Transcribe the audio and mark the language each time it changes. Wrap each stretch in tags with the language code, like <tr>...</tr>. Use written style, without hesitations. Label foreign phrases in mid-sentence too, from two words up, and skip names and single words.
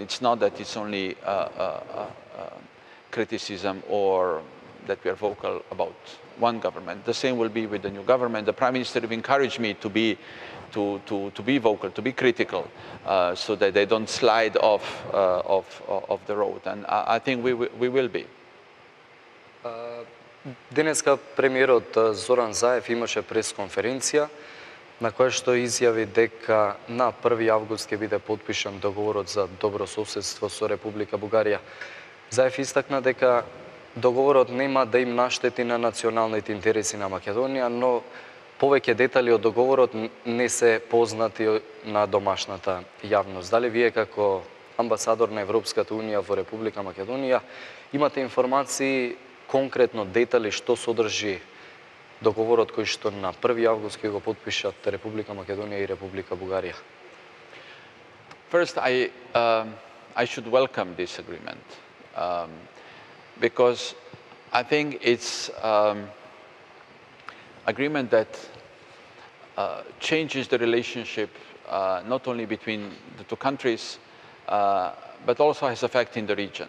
<en>It's not that it's only criticism or that we are vocal about one government. The same will be with the new government. The Prime Minister encouraged me to be vocal, to be critical, so that they don't slide off the road. And I think we will be.</en> <mk>Денеска премиерот Зоран Заев имаше пресконференција на која што изјави дека на 1 август ќе биде потпишан договорот за добро соседство со Република Бугарија. Заев истакна дека договорот нема да им наштети на националните интереси на Македонија, но повеќе детали од договорот не се познати на домашната јавност. Дали вие како амбасадор на Европската Унија во Република Македонија имате информации, конкретно детали што содржи договорот кој што на 1 август ќе го потпишат Република Македонија и Република Бугарија?</mk> <en>First, I should welcome this agreement because I think it's agreement that changes the relationship not only between the two countries, but also has effect in the region.</en>